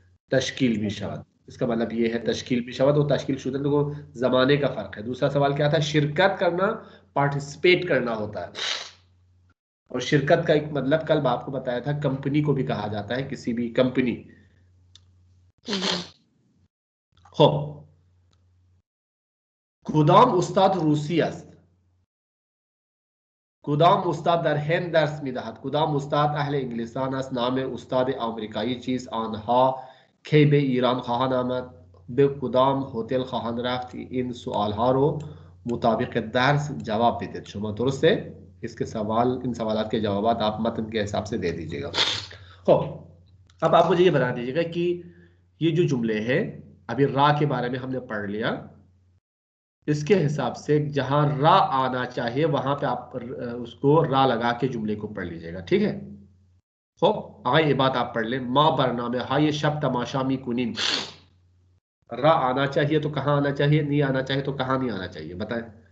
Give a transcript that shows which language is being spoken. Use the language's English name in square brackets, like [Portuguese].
[Urdu] تشکیل بھی شود، اس کا مطلب یہ ہے تشکیل بھی شود اور تشکیل شدہ کو زمانے کا فرق ہے. دوسرا سوال کیا تھا؟ شرکت کرنا، پارٹیسپیٹ کرنا ہوتا ہے. اور شرکت کا ایک مطلب کل آپ کو بتایا تھا، کمپنی کو بھی کہا جاتا ہے، کسی بھی کمپنی. [Persian] خب کدام استاد روسی است؟ کدام استاد در هند درس میدهد؟ کدام استاد اهل انگلستان است؟ نام استاد آمریکایی چیست؟ آنها کی به ایران خواهند آمد؟ به کدام هتل خواهند رفت؟ این سوال ها رو مطابق درس جواب بدید. شما درسته؟ [Urdu] اس کے ان سوالات کے جوابات آپ متن کے حساب سے دے دیجئے گا. خب اب آپ مجھے یہ بتا دیجئے گا کہ یہ جو جملے ہیں ابھی را کے بارے میں ہم نے پڑھ لیا، اس کے حساب سے جہاں را آنا چاہیے وہاں پہ آپ اس کو را لگا کے جملے کو پڑھ لیجئے گا. ٹھیک ہے؟ خب آگے یہ بات آپ پڑھ لیں. [Persian] ما برنامه های شب تماشا میکنیم. [Urdu] را آنا چاہیے تو کہاں آنا چاہیے؟ نہیں آنا چاہیے تو کہاں نہیں آنا چاہیے؟ بتائیں.